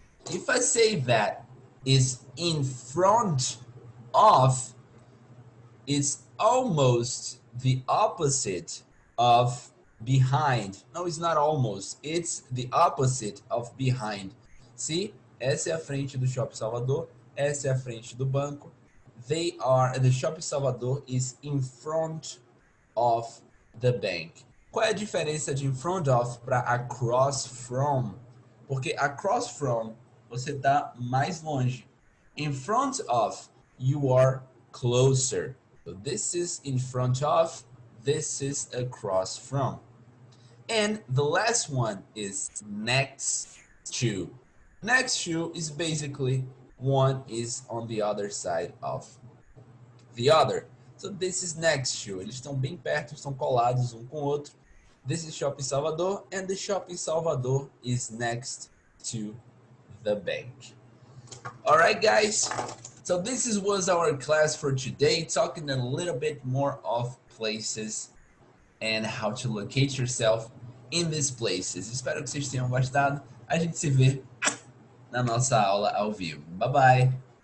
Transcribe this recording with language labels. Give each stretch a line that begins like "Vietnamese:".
English: If I say that is in front of, it's almost the opposite of behind. No, it's not almost. It's the opposite of behind. See?
Portuguese: Essa é a frente do Shopping Salvador. Essa é a frente do banco.
English: The Shopping Salvador is in front of the bank.
Portuguese: Qual é a diferença de in front of para across from? Porque across from, você está mais longe.
English: In front of, you are closer. So this is in front of, this is across from. And the last one is next to. Next to is basically one is on the other side of the other. So this is next to.
Portuguese: Eles estão bem perto, estão colados um com o outro.
English: This is Shopping Salvador, and the Shopping Salvador is next to the bank. All right, guys. So this was our class for today, talking a little bit more of places and how to locate yourself in these places.
Portuguese: Espero que vocês tenham gostado. A gente se vê na nossa aula ao vivo. Bye bye.